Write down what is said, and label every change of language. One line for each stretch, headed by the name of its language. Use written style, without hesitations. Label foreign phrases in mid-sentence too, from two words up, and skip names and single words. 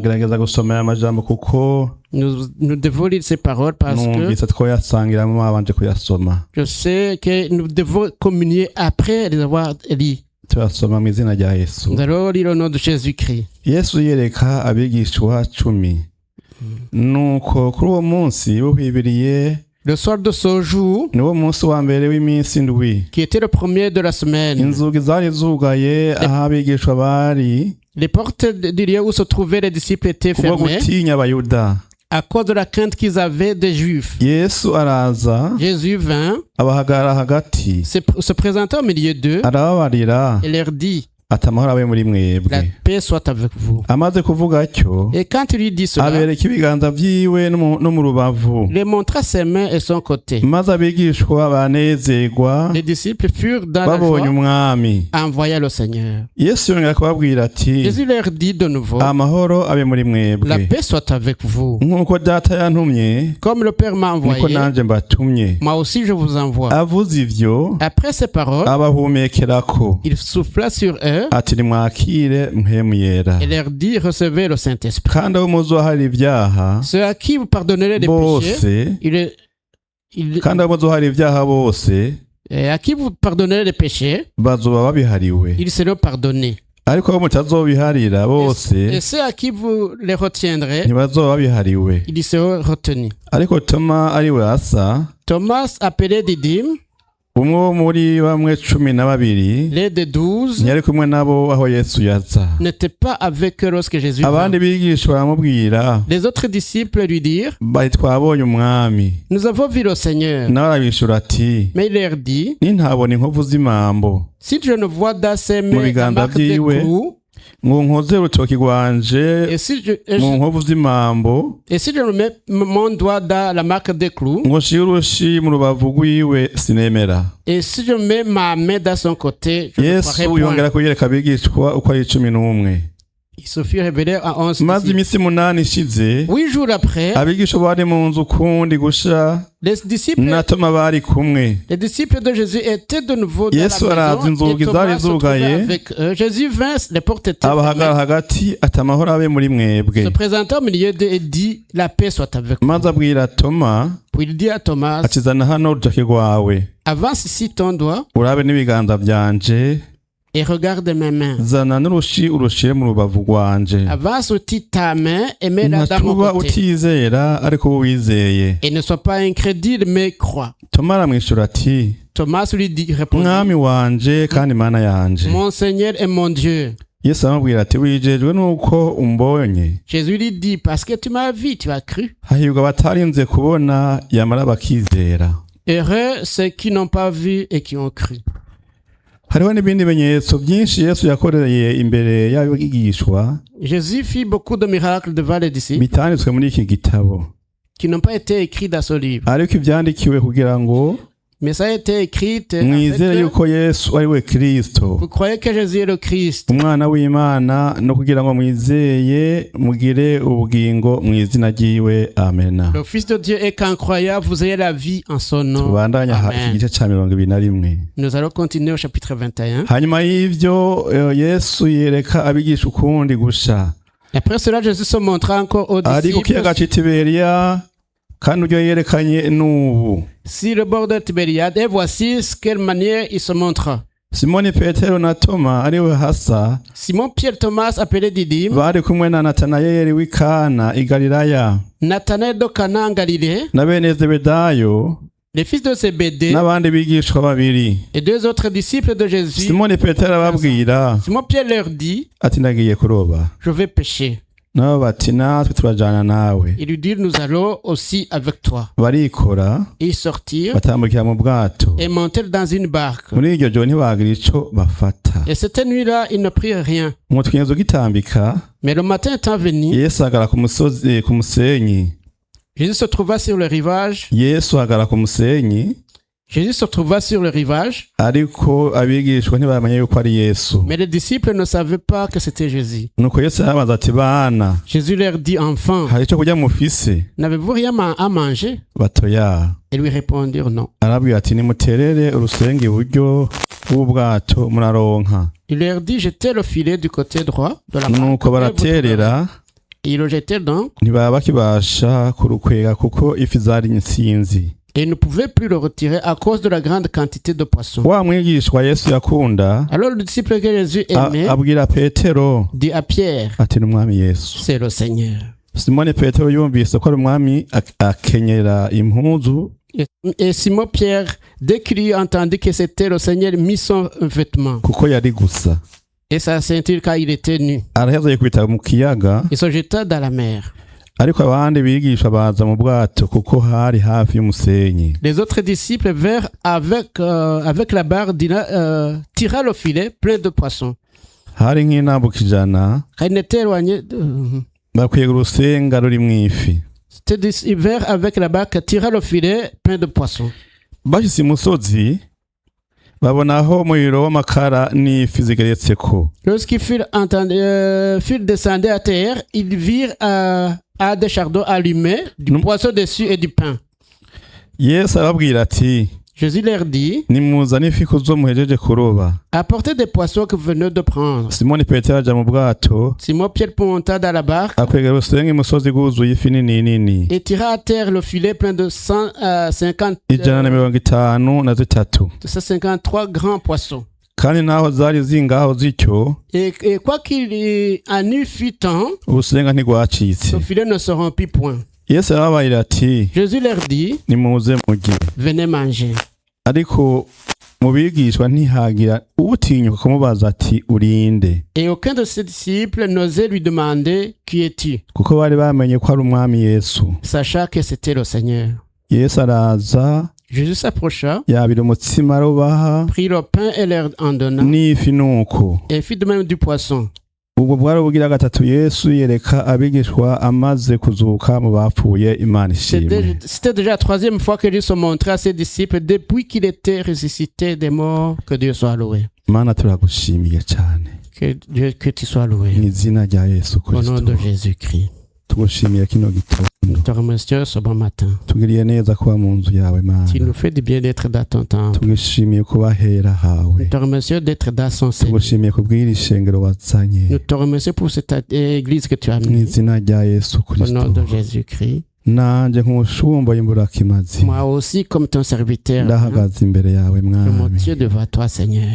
French: Nous devons lire ces paroles parce que je sais que nous devons communier après les avoir lues. Nous allons lire au nom de Jésus-Christ.
Rundi: nuko kuri uwo munsi uhibiriye
French: Le soir de ce jour,
Rundi: niwo munsi wa mbere w'iminsi indwi
French: qui était le premier de la semaine,
Rundi: inzugi zari zugaye aho abigishwa bari
French: les portes du lieu où se trouvaient les disciples étaient
Rundi: kubwo
French: fermées
Rundi: gutinya abayuda.
French: à cause de la crainte qu'ils avaient des Juifs.
Rundi: Yesu araza
French: Jésus vint,
Rundi: abahagarara hagati
French: se présenta au milieu d'eux
Rundi: arababarira
French: et leur dit,
Rundi: ati amahoro abe muri
French: la
Rundi: mwebwe.
French: paix soit avec vous.
Rundi: Amaze kuvuga atyo
French: Et quand il lui dit cela,
Rundi: abereka ibiganza vyiwe no mu rubavu,
French: il montra ses mains et son côté.
Rundi: maze abigishwa banezerwa
French: Les disciples furent dans la
Rundi: babonye
French: joie
Rundi: umwami.
French: en voyant le Seigneur.
Rundi: Yesu yongera kubabwira ati
French: Jésus leur dit de nouveau,
Rundi: amahoro abe muri
French: la
Rundi: mwebwe.
French: paix soit avec vous.
Rundi: Nk'uko data yantumye
French: Comme le Père m'a
Rundi: niko
French: envoyé,
Rundi: nanje mbatumye.
French: moi aussi je vous envoie.
Rundi: Avuze ivyo
French: Après ces paroles,
Rundi: abahumekerako
French: il souffla sur eux
Rundi: ati nimwakire mpemu yera.
French: et leur dit, recevez le Saint-Esprit.
Rundi: Kandi abo muzohara ibyaha
French: Ceux à qui vous pardonnerez les péchés,
Rundi: bose kandi abo muzohara ibyaha bose
French: et à qui vous pardonnerez les péchés,
Rundi: bazoba babihariwe,
French: ils seront pardonnés.
Rundi: ariko abo mutazobiharira bose
French: Et ceux à qui vous les retiendrez,
Rundi: ntibazoba babihariwe.
French: ils seront retenus.
Rundi: Ariko Toma ariwe asa,
French: Thomas, appelé Didyme,
Rundi: umwe wo muri bamwe 12
French: l'un des 12,
Rundi: ntiyari kumwe nabo aho Yesu yaza.
French: n'était pas avec eux lorsque Jésus vint.
Rundi: Abandi bigishwa baramubwira
French: Les autres disciples lui dirent,
Rundi: bati twabonye umwami.
French: nous avons vu le Seigneur.
Rundi: Nawe arabishura ati
French: Mais il leur dit,
Rundi: nintabona inkovu z'imambo
French: si je ne vois dans ses
Rundi: Mu
French: mains la
Rundi: biganza
French: marque des
Rundi: vyiwe,
French: clous,
Rundi: ngo nkoze urutoki rwanje
French: et si je,
Rundi: mu nkovu z'imambo,
French: et si je ne mets mon doigt dans la marque des clous,
Rundi: ngo nshire urushi mu rubavu rwiwe sinemera.
French: et si je mets ma main dans son côté, je ne
Rundi: Yesu
French: croirai
Rundi: yongera
French: point.
Rundi: kuyereka abigishwa uko ari 11.
French: Il se fit révéler à 11
Rundi: Maze
French: disciples.
Rundi: iminsi 8 ishize
French: 8 jours après,
Rundi: abigishwa bari mu nzu kundi gusha
French: les disciples
Rundi: na Toma bari kumwe.
French: de Jésus étaient de nouveau dans
Rundi: Yesu
French: la
Rundi: araza
French: maison
Rundi: inzugi
French: et Thomas
Rundi: zari
French: se trouvait
Rundi: zugaye,
French: avec eux. Jésus vint, les portes étaient
Rundi: abahagarara
French: fermées,
Rundi: hagati ati amahoro abe muri mwebwe.
French: se présenta au milieu d'eux et dit, la paix soit avec vous.
Rundi: Maze abwira Toma
French: Puis il dit à Thomas,
Rundi: ati zana hano urutoki rwawe
French: avance ici ton doigt
Rundi: urabe n'ibiganza byanje,
French: et regarde mes mains.
Rundi: zana n'urushi urushire mu rubavu rwanje.
French: Avance aussi ta main et mets-la dans mon
Rundi: Ntatuba
French: côté.
Rundi: utizera ariko wizeye.
French: Et ne sois pas incrédule, mais crois.
Rundi: Toma aramwishura ati
French: Thomas lui dit, répondit,
Rundi: mwami wanje kandi mana yanje.
French: mon Seigneur et mon Dieu.
Rundi: Yesu aramubwira ati wijejwe nuko umbonye.
French: Jésus lui dit, parce que tu m'as vu, tu as cru.
Rundi: Hahirwa batarinze kubona yamara bakizera.
French: Heureux ceux qui n'ont pas vu et qui ont cru.
Rundi: Hariho n'ibindi bimenyetso byinshi Yesu yakoreye imbere y'abigishwa
French: Jésus fit beaucoup de miracles devant les disciples
Rundi: bitanditswe muri iki gitabo,
French: qui n'ont pas été écrits dans ce livre.
Rundi: ariko ibyandikiwe kugira ngo
French: Mais ça a été écrit afin
Rundi: mwizere
French: que
Rundi: yuko Yesu ari we Kristo,
French: vous croyez que Jésus est le Christ,
Rundi: umwana w'Imana, no kugira ngo mwizeye mugire ubugingo mu izina ryiwe. Amena.
French: le Fils de Dieu, et qu'en croyant, vous ayez la vie en son nom.
Rundi: Tubandanya
French: Amen.
Rundi: igice ca 21.
French: Nous allons continuer au chapitre 21.
Rundi: Hanyuma y'ivyo Yesu yereka abigisha ukundi gusha
French: Après cela, Jésus se montra encore aux
Rundi: ari ku kiyaga
French: disciples
Rundi: c'i Tiberiya, kandi uryo yerekanye n'ubu.
French: sur le bord de Tibériade, et voici ce quelle manière il se montra.
Rundi: Simoni Petero na Toma ariwe hasa
French: Simon Pierre Thomas, appelé Didyme,
Rundi: bari kumwe na Natanayeli w'i Kana i Galilaya,
French: Nathanaël de Cana en Galilée,
Rundi: na bene Zebedayo
French: les fils de Zébédée
Rundi: n'abandi bigishwa babiri.
French: et 2 autres disciples de Jésus.
Rundi: Simoni Petero arababwira
French: Simon Pierre leur dit,
Rundi: ati ndagiye kuroba.
French: je vais pêcher.
Rundi: Nabo bati natwe turajana nawe.
French: Il lui dit, nous allons aussi avec toi.
Rundi: Barikora
French: Ils sortirent
Rundi: batambukira mu bwato.
French: et montèrent dans une barque.
Rundi: Muri iryo joro ntibagira ico bafata.
French: Et cette nuit-là, ils ne prirent rien.
Rundi: Umutukinzo gitambika,
French: Mais le matin étant venu,
Rundi: Yesu agara ku musozi ku musenyi.
French: Jésus se trouva sur le rivage.
Rundi: Yesu agara ku musenyi,
French: Jésus se trouva sur le rivage,
Rundi: ariko abigishwa ntibamenye yuko ari Yesu.
French: mais les disciples ne savaient pas que c'était Jésus.
Rundi: Nuko Yesu arabaza ati bana,
French: Jésus leur dit, enfants,
Rundi: hari ico kurya mufise?
French: n'avez-vous rien à manger?
Rundi: Batoya.
French: Ils lui répondirent non.
Rundi: Arabwira ati nimuterere urusenge iburyo bw'ubwato muraronka.
French: Il leur dit, jetez le filet du côté droit de la
Rundi: Nuko
French: barque. Et vous
Rundi: baraterera,
French: ils le jetaient donc,
Rundi: ntibaba bakibasha kurukwega kuko ifi zari insinzi.
French: et ils ne pouvaient plus le retirer à cause de la grande quantité de poissons.
Rundi: Wa mwigishwa Yesu yakunda
French: Alors le disciple que Jésus aimait
Rundi: abwira Petero
French: dit à Pierre,
Rundi: ati n'umwami Yesu.
French: c'est le Seigneur.
Rundi: Simoni Petero yumvise ko ari umwami akenyera impuzu
French: Et Simon-Pierre, dès qu'il entendit que c'était le Seigneur, mit son vêtement
Rundi: kuko yari gusa.
French: et sa ceinture car il était nu.
Rundi: Araheza yikubita mu kiyaga,
French: Il se jeta dans la mer.
Rundi: ariko abandi bigisha baza mu bwato kuko hari hafi y'umusenyi.
French: Les autres disciples vinrent avec la barre, tira le filet plein de poissons.
Rundi: Hari nk'intambuka 100
French: Quand il était éloigné,
Rundi: bakwega urusenga rurimwo ifi.
French: ils vinrent avec la barque, tira le filet plein de poissons.
Rundi: Bashitse imusozi babonaho umuriro w'amakara n'ifi zigeretseko.
French: Lorsqu'ils furent descendus à terre, ils virent à des chardons allumés, du poisson dessus et du pain.
Rundi: Yesu arababwira ati,
French: Jésus leur dit,
Rundi: nimuzane ifi kuzo muhejeje kuroba.
French: apportez des poissons que vous venez de prendre.
Rundi: Simoni Petero aja mu bwato,
French: Simon-Pierre monta dans la barque
Rundi: akwegera urusenga imusozi rwuzuye ifi nini
French: et tira à terre le filet plein de 153 grands poissons.
Rundi: kandi naho zari zingaho zityo
French: Et quoi qu'il en eût fut temps,
Rundi: urusenga ntigwacitse.
French: ce filet ne se rompit point.
Rundi: Yesu arababarira ati,
French: Jésus leur dit,
Rundi: nimuze murye.
French: venez manger.
Rundi: Ariko mu bigishwa ntihagira utinyuka kumubaza ati urinde,
French: Et aucun de ses disciples n'osait lui demander qui es-tu,
Rundi: kuko bari bamenye ko ari umwami Yesu.
French: sachant que c'était le Seigneur.
Rundi: Yesu araza
French: Jésus s'approcha,
Rundi: yabira umutsima arubaha
French: prit le pain et leur en donna,
Rundi: n'ifi nuko.
French: et fit de même du poisson.
Rundi: Ubwo bwari ubugira gatatu Yesu yereka abigishwa amaze kuzuka mu bapfuye. Imana ishimwe.
French: C'était déjà la troisième fois que Dieu se montrait à ses disciples depuis qu'il était ressuscité des morts. Que Dieu soit loué.
Rundi: Mana turagushimiye cyane
French: Que tu sois loué.
Rundi: mu izina rya Yesu
French: Au nom de
Rundi: Kristo.
French: Jésus-Christ.
Rundi: Tugushimiye kino gitondo,
French: Nous te remercions ce bon matin.
Rundi: tugiriye neza kuba mu nzu yawe Mana.
French: Tu nous fais du bien d'être dans ton temple.
Rundi: Tugushimiye kuba hera hawe.
French: Nous te remercions d'être dans son sein.
Rundi: Tugushimiye kubwira ishengero wazanye
French: Nous te remercions pour cette église que tu as
Rundi: mu
French: mise.
Rundi: izina rya Yesu
French: Au nom
Rundi: Kristo.
French: de Jésus-Christ.
Rundi: Nanje nk'umushumba w'imburakimazi
French: Moi aussi, comme ton serviteur,
Rundi: ndahagaze imbere yawe
French: je me
Rundi: Mwami,
French: tiens devant toi, Seigneur.